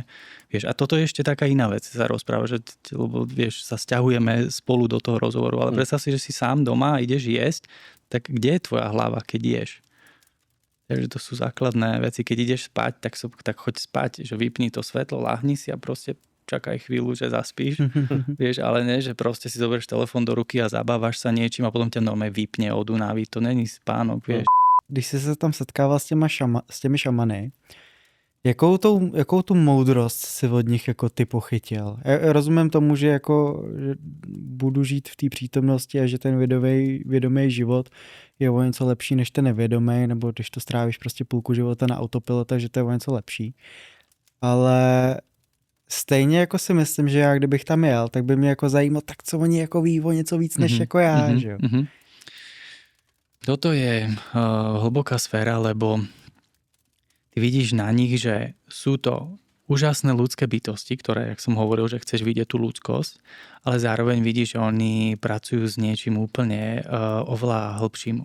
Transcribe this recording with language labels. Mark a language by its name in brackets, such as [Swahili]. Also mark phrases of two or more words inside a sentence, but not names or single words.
[Slovak] Vieš, a toto je ešte taká iná vec, sa rozpráva, že lebo vieš, sa sťahujeme spolu do toho rozhovoru, ale predstav si, že si sám doma a ideš jesť, tak kde je tvoja hlava, keď ješ? Takže to sú základné veci. Keď ideš spať, tak choď spať, že vypni to svetlo, láhni si a proste čakaj chvíľu, že zaspíš. Vieš, ale nie, že proste si zoberieš telefon do ruky a zabávaš sa niečím a potom ťa normálne vypne od únavy. To není spánok, vieš. [Czech] Když jsi se tam setkával s těmi šamany, jakou tu moudrost si od nich jako ty pochytil? Já rozumím tomu, že že budu žít v té přítomnosti a že ten vědomý život je o něco lepší než ten nevědomý, nebo když to strávíš prostě půlku života na autopilota, že to je o něco lepší. Ale stejně jako si myslím, že já kdybych tam jel, tak by mě jako zajímalo, tak co oni jako ví o něco víc než jako já, že jo? [Slovak] Toto je hlboká sféra, lebo ty vidíš na nich, že sú to úžasné ľudské bytosti, ktoré, jak som hovoril, že chceš vidieť tú ľudskosť, ale zároveň vidíš, že oni pracujú s niečím úplne oveľa hlbším.